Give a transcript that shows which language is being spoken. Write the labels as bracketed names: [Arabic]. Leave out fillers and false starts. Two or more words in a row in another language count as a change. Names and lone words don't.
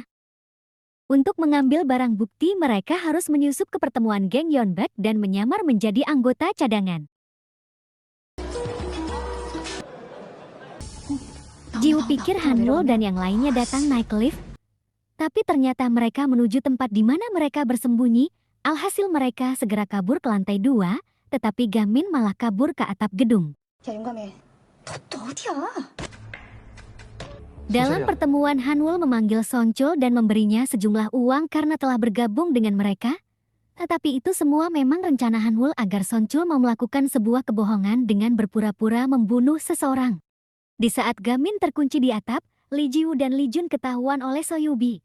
[Indonesian] Untuk mengambil barang bukti, mereka harus menyusup ke pertemuan geng Yeonbak dan menyamar menjadi anggota cadangan. Jiwoo pikir Hanwoo dan yang lainnya datang naik lift, tapi ternyata mereka menuju tempat di mana mereka bersembunyi. Alhasil mereka segera kabur ke lantai 2, tetapi Gamin malah kabur ke atap gedung. [Korean] 야, 용감해. 너 어디야? [Indonesian] Dalam pertemuan, Hanwoo memanggil Sonchul dan memberinya sejumlah uang karena telah bergabung dengan mereka. Tetapi itu semua memang rencana Hanwoo agar Sonchul mau melakukan sebuah kebohongan dengan berpura-pura membunuh seseorang. Di saat Gamin terkunci di atap, Lee Jiwoo dan Lee Jun ketahuan oleh Soyubi.